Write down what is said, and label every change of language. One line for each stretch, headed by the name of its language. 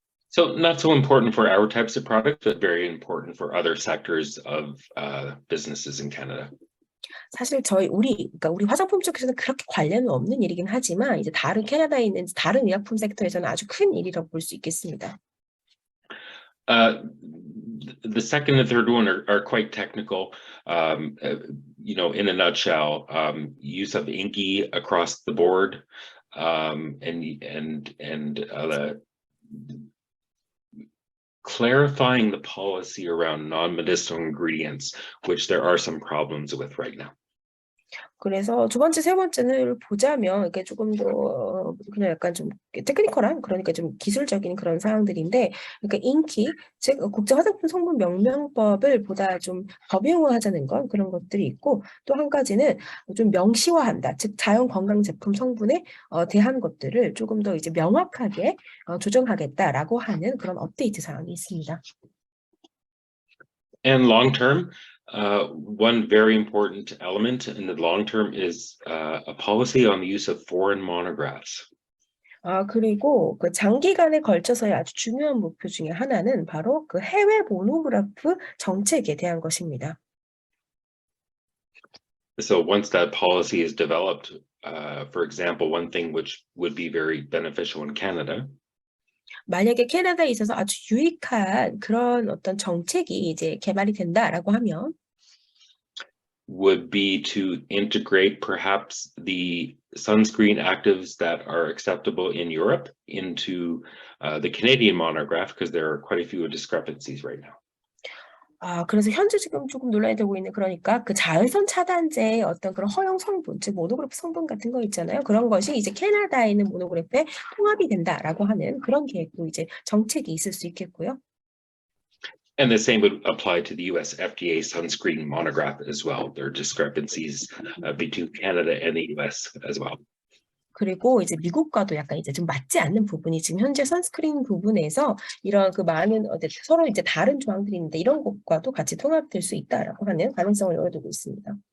English: So not so important for our types of products, but very important for other sectors of businesses in Canada.
Korean: 사실 그러니까 우리 화장품 쪽에서는 그렇게 관련은 없는 일이긴 하지만 이제 다른 캐나다에 있는 다른 의약품 섹터에서는 아주 큰 일이라고 볼 수 있겠습니다.
English: The second and third one are quite technical. You know, in a nutshell, use of INCI across the board, and clarifying the policy around non-medicinal ingredients, which there are some problems with right now.
Korean: 그래서 두 번째, 세 번째를 보자면 이게 조금 더 그냥 약간 좀 테크니컬한, 그러니까 좀 기술적인 그런 사항들인데, 그러니까 인기, 즉 국제 화장품 성분 명명법을 보다 좀 법용화하자는 것, 그런 것들이 있고, 또 한 가지는 좀 명시화한다, 즉 자연 건강 제품 성분에 대한 것들을 조금 더 이제 명확하게 조정하겠다라고 하는 그런 업데이트 사항이 있습니다.
English: And long term, one very important element in the long term is a policy on the use of foreign monographs.
Korean: 그리고 그 장기간에 걸쳐서의 아주 중요한 목표 중에 하나는 바로 그 해외 모노그래프 정책에 대한 것입니다.
English: So once that policy is developed, for example, one thing which would be very beneficial in Canada.
Korean: 만약에 캐나다에 있어서 아주 유익한 그런 어떤 정책이 이제 개발이 된다라고 하면
English: would be to integrate perhaps the sunscreen actives that are acceptable in Europe into the Canadian monograph, because there are quite a few discrepancies right now.
Korean: 그래서 현재 지금 조금 논란이 되고 있는, 그러니까 그 자외선 차단제의 어떤 그런 허용 성분, 즉 모노그래프 성분 같은 거 있잖아요. 그런 것이 이제 캐나다에 있는 모노그래프에 통합이 된다라고 하는 그런 계획도 이제 정책이 있을 수 있겠고요.
English: And the same would apply to the US FDA sunscreen monograph as well. There are discrepancies between Canada and the US as well.
Korean: 그리고 이제 미국과도 약간 이제 좀 맞지 않는 부분이 지금 현재 선스크린 부분에서 이런 그 많은 서로 이제 다른 조항들이 있는데 이런 것과도 같이 통합될 수 있다라고 하는 가능성을 열어두고 있습니다.